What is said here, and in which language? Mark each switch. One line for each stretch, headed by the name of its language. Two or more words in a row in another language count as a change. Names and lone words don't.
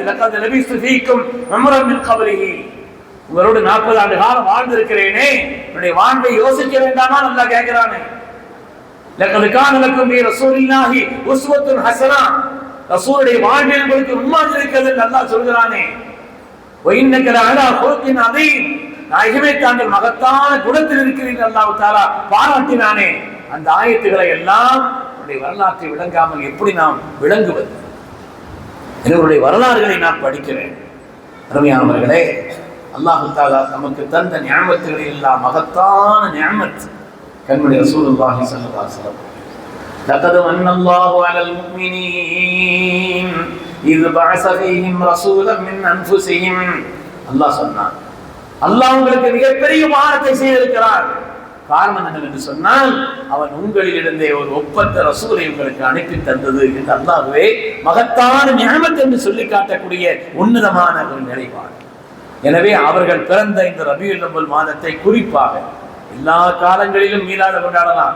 Arabic: لقد لبثت فيكم عمرا من قبله,
Tamil: உங்களோடு 40 ஆண்டு காலம் வாழ்ந்திருக்கிறேனே, என்னுடைய வாழ்வை யோசிக்க வேண்டாமா? நல்லா கேட்கிறானே.
Arabic: لقد كان لكم في رسول الله أسوة حسنة,
Tamil: ரசூலுடைய வாழ்வில் உங்களுக்கு முன்மாதிரி இருக்கிறது என்று அல்லாஹ் சொல்கிறானே.
Arabic: وَإِنَّكَ لَعَلَى خُلُقٍ عَظِيمٍ,
Tamil: நாயகமே தாங்கள் மகத்தான குணத்தில் இருக்கிறீர்கள்
Arabic: الله تعالى
Tamil: பாராட்டினானே. அந்த ஆயத்துக்களை எல்லாம் நம்முடைய வரலாற்றை விளங்காமல் எப்படி நாம் விளங்குவது? என்னுடைய வரலாறுகளை நான் படிக்கிறேன். அருமையானவர்களே,
Arabic: الله تعالى
Tamil: நமக்கு தந்த நிஅமத்துகளை எல்லாம் மகத்தான நிஅமத் கண்மணி
Arabic: رسول الله صلى الله عليه وسلم. لقد من الله على المؤمنين إذ بعث فيهم رسولا من أنفسهم.
Tamil: அல்லாஹ் சொன்னான், அல்லாஹ் உங்களுக்கு மிகப்பெரிய மானத்தை செய்திருக்கிறார். காரணம் என்னவென்று சொன்னால், அவன் உங்களிலிருந்தே ஒரு ஒப்பந்த ரசூலை உங்களுக்கு அனுப்பி தந்தது என்று அல்லாஹ்வே மகத்தான நிஅமத் என்று சொல்லி காட்டக்கூடிய உன்னதமான ஒரு நிலைப்பாடு. எனவே அவர்கள் பிறந்த இந்த ரபியுல் அவ்வல் மாதத்தை குறிப்பாக எல்லா காலங்களிலும் மீளாத கொண்டாடலாம்.